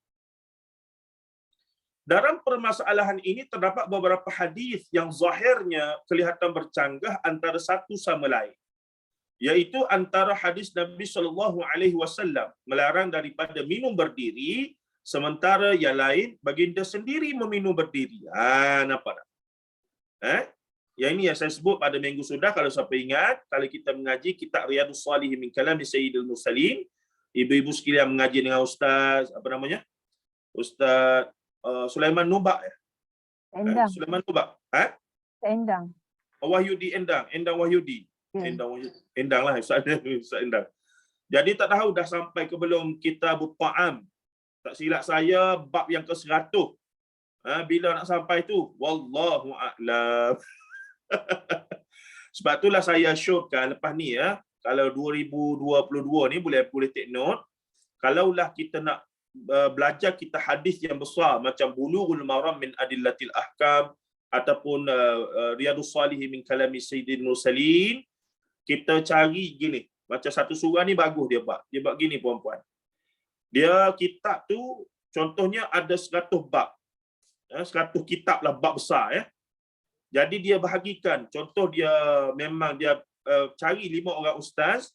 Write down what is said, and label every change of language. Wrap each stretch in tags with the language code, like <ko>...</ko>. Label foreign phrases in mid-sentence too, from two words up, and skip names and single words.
<ms>Dalam permasalahan ini terdapat beberapa hadis yang zahirnya kelihatan bercanggah antara satu sama lain, iaitu antara hadis Nabi SAW melarang daripada minum berdiri, sementara yang lain baginda sendiri meminum berdiri. Nampak tak? Yang ini yang saya sebut pada minggu sudah, kalau siapa ingat, kalau kita mengaji kitab Riyadhus Shalihin min Kalami Sayyidil Mursalin, ibu-ibu sekalian mengaji dengan Ustaz, Ustaz Sulaiman Nubak ya? Endang. Sulaiman Nubak. Endang. Wahyudi Endang. Endang Wahyudi. Endang lah Ustaz Endang. Jadi tak tahu dah sampai ke belum Kitabut Ta'am. Tak silap saya bab yang ke-100. Bila nak sampai tu?</ms> <ar>Wallahu a'lam.</ar> <ms>Sebab itulah saya syorkan lepas ni ya, kalau 2022 ni boleh</ms> <en>take note,</en> <ms>kalaulah kita nak belajar kita hadis yang besar macam Bulughul Maram min Adillatil Ahkam, ataupun Riyadhus Salihin min kalami Sayyidil Mursalin, kita cari gini. Macam satu surah ni bagus dia buat. Dia buat gini puan-puan. Dia kitab tu contohnya ada 100 bab. 100 kitab lah, bab besar ya. Jadi dia bahagikan. Contoh dia memang dia cari 5 orang ustaz.</ms>